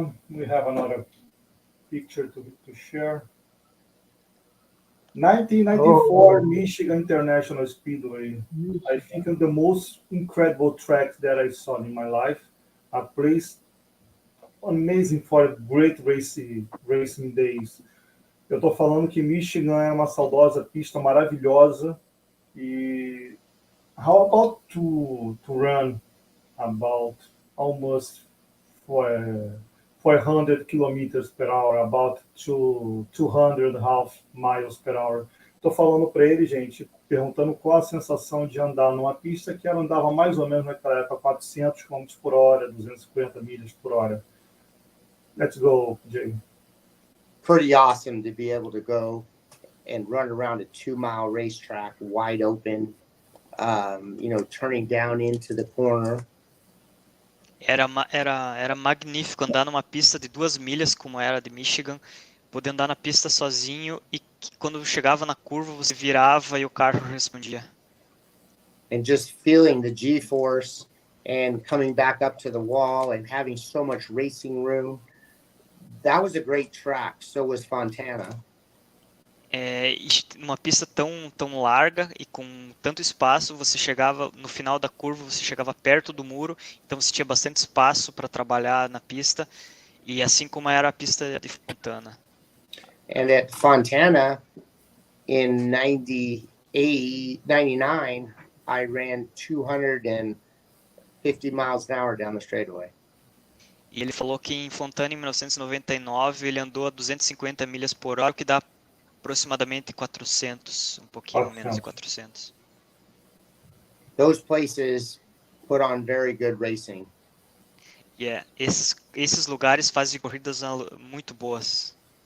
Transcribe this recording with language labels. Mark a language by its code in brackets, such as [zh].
[en] We have another picture to share. 1994 Michigan International Speedway. I think the most incredible track that I saw in my life. A place amazing for great racing days. [pt] Eu estou falando que Michigan é uma saudosa pista maravilhosa. [en] E how about to run about almost 400 kilometers per hour, about 200 miles per hour. [pt] Estou falando para ele, gente, perguntando qual a sensação de andar numa pista que ela andava mais ou menos naquela época 400 km por hora, 250 milhas por hora. [en] Let's go, Jay. Pretty awesome to be able to go and run around a 2-mile racetrack wide open, turning down into the corner. [pt] Era magnífico andar numa pista de 2 milhas, como era de Michigan, poder andar na pista sozinho e quando chegava na curva você virava e o carro respondia. [en] And just feeling the G-force and coming back up to the wall and having so much racing room. That was a great track. So was Fontana. [pt] Uma pista tão larga e com tanto espaço, você chegava no final da curva, você chegava perto do muro, então você tinha bastante espaço para trabalhar na pista, e assim como era a pista de Fontana. [en] And at Fontana, in 99, I ran 250 miles an hour down the straightaway. [pt] E ele falou que em Fontana, em 1999, ele andou a 250 milhas por hora, o que dá aproximadamente 400, um pouquinho menos de 400. [en] Those places put on very good racing. [pt] Yeah, esses lugares fazem corridas muito boas.